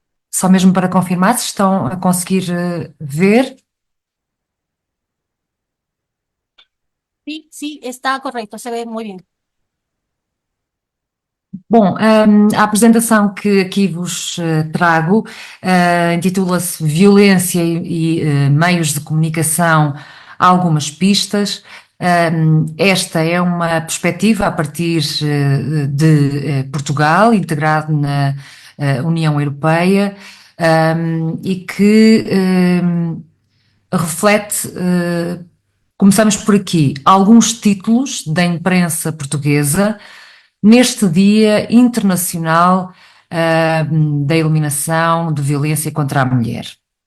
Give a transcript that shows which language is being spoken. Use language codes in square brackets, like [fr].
[pt] Só mesmo para confirmar se estão a conseguir ver. [es] Sí, sí, está correcto, se ve muy bien. [pt] Bom, a apresentação que aqui vos trago intitula-se Violência e Meios de Comunicação, algumas pistas. Esta é uma perspectiva a partir de Portugal, integrado na União Europeia, e que reflete, começamos por aqui, alguns títulos da imprensa portuguesa neste Dia Internacional da Eliminação de Violência contra a Mulher.